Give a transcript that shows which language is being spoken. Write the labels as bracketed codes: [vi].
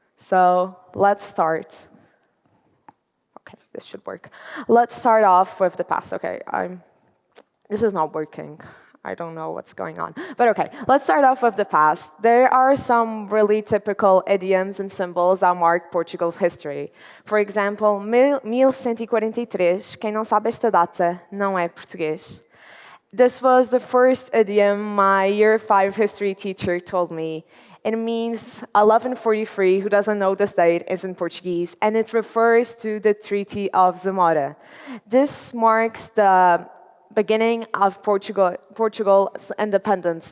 [en] So let's start. Okay, this should work. Let's start off with the past. Okay, this is not working. I don't know what's going on. But okay, let's start off with the past. There are some really typical idioms and symbols that mark Portugal's history. [pt] For example, 1143, quem não sabe esta data não é português. [en] This was the first idiom my year 5 history teacher told me. It means 1143, who doesn't know this date, is in Portuguese, and it refers to the Treaty of Zamora. This marks the beginning of Portugal's independence.